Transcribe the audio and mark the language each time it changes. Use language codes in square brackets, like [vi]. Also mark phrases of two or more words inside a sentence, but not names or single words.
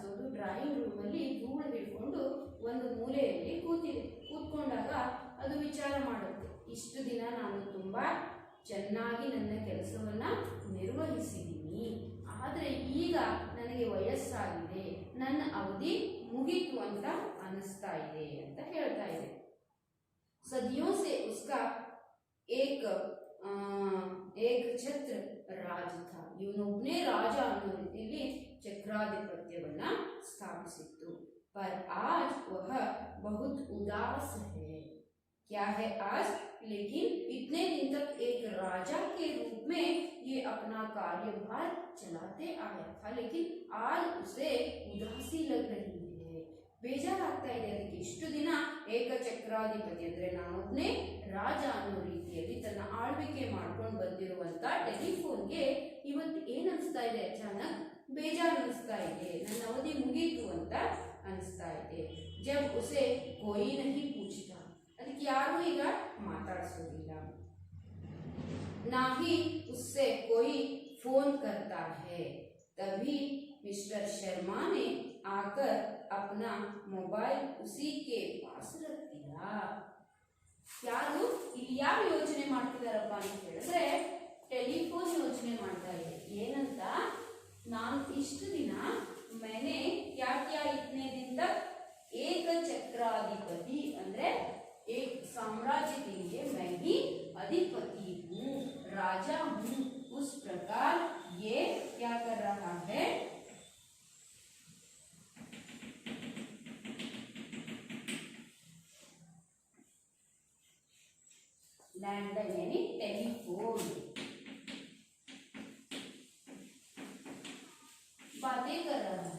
[kn] ಅದು ಡ್ರಾಯಿಂಗ್ ರೂಮಲ್ಲಿ ಧೂಳು ಹಿಡ್ಕೊಂಡು ಒಂದು ಮೂಲೆಯಲ್ಲಿ ಕೂತ್ಕೊಂಡಾಗ ಅದು ವಿಚಾರ ಮಾಡುತ್ತೆ, ಇಷ್ಟು ದಿನ ನಾನು ತುಂಬಾ ಚೆನ್ನಾಗಿ ನನ್ನ ಕೆಲಸವನ್ನ ನಿರ್ವಹಿಸಿದ್ದೀನಿ, ಆದರೆ ಈಗ ನನಗೆ ವಯಸ್ಸಾಗಿದೆ, ನನ್ನ ಅವಧಿ ಮುಗಿತು ಅಂತ ಅನಿಸ್ತಾ ಇದೆ ಅಂತ ಹೇಳ್ತಾ ಇದೆ. [hi] सदियों से उसका एक छत्र राज था. [kn] ಇವನೊಬ್ಬನೇ ರಾಜ ಅನ್ನೋ ರೀತಿಯಲ್ಲಿ ಚಕ್ರಾಧಿಪತ್ಯವನ್ನ ಸ್ಥಾಪಿಸಿತ್ತು. [hi] पर आज वह बहुत उदास है. क्या है आज? लेकिन इतने दिन तक एक राजा के रूप में ये अपना कार्यभार चलाते आया था, लेकिन आज उसे उदासी लग रही है. [kn] ಬೇಜಾರಾಗ್ತಾ ಇದೆ. ಅದಕ್ಕೆ ಇಷ್ಟು ದಿನ ಏಕಚಕ್ರಾಧಿಪತಿ ಅಂದ್ರೆ ನಾನೊಬ್ಬನೇ ರಾಜ ಅನ್ನೋ ರೀತಿಯಲ್ಲಿ ತನ್ನ ಆಳ್ವಿಕೆ ಮಾಡ್ಕೊಂಡು ಬಂದಿರುವಂತ ಟೆಲಿಫೋನ್ಗೆ ಇವತ್ತು ಏನ್ ಅನಿಸ್ತಾ ಇದೆ? ಅಚಾನಕ್ ಬೇಜಾರು ಅನಿಸ್ತಾ ಇದೆ. ನನ್ನ ಅವಧಿ ಮುಗೀತು ಅಂತ ಅನಿಸ್ತಾ ಇದೆ. [hi] जब उसे कोई नहीं पूछता, [kn] ಅದಕ್ಕೆ ಯಾರು ಈಗ ಮಾತಾಡಿಸೋದಿಲ್ಲ. [hi] ना ही उससे कोई फ़ोन करता है. तभी मिस्टर शर्मा ने आकर अपना मोबाइल उसी के पास रख दिया. [kn] ಯಾರು ಇಲ್ಲಿ ಯಾರು ಯೋಚನೆ ಮಾಡ್ತಿದಾರಪ್ಪ ಅಂತ ಹೇಳಿದ್ರೆ ಟೆಲಿಫೋನ್ ಯೋಚನೆ ಮಾಡ್ತಾ ಇದೆ. ಏನಂತ? ನಾನು ಇಷ್ಟು ದಿನ [hi] मैंने क्या किया इतने दिन तक एक चक्राधिपति ಅಂದ್ರೆ एक साम्राज्य के लिए मैं ही अधिपति हूँ, राजा हूँ. उस प्रकार ये क्या कर रहा है? लैंडलाइन यानी टेलीफोन बातें कर रहा है.